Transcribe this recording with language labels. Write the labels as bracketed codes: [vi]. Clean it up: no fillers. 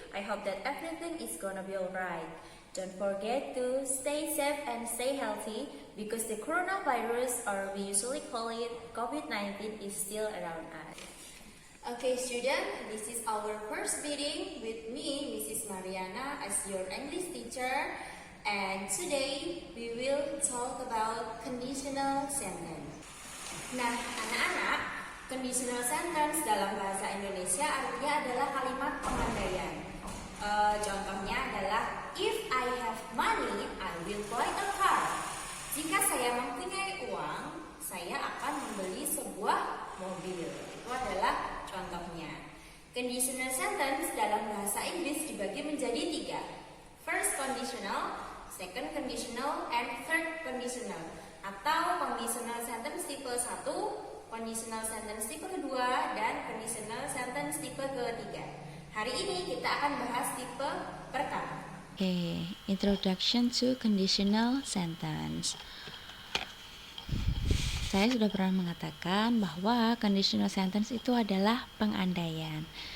[en] I hope that everything is gonna be alright. Don't forget to stay safe and stay healthy because the coronavirus, or we usually call it COVID-19, is still around us. Okay, student, this is our first meeting with me, Mrs. Mariana, as your English teacher. And today we will talk about conditional sentence. [id] Nah, anak-anak, conditional sentence dalam bahasa Indonesia artinya adalah kalimat pengandaian. Contohnya adalah [en] if I have money, I will buy a car. [id] Jika saya mempunyai uang, saya akan membeli sebuah mobil. Itu adalah contohnya. Conditional sentence dalam bahasa Inggris dibagi menjadi 3. [en] First conditional, second conditional, and third conditional. [id] Atau conditional sentence tipe 1, conditional sentence tipe kedua, dan conditional sentence tipe ketiga. Hari ini kita akan bahas tipe pertama. [en] Okay, introduction to conditional sentence. [id] Saya sudah pernah mengatakan bahwa conditional sentence itu adalah pengandaian.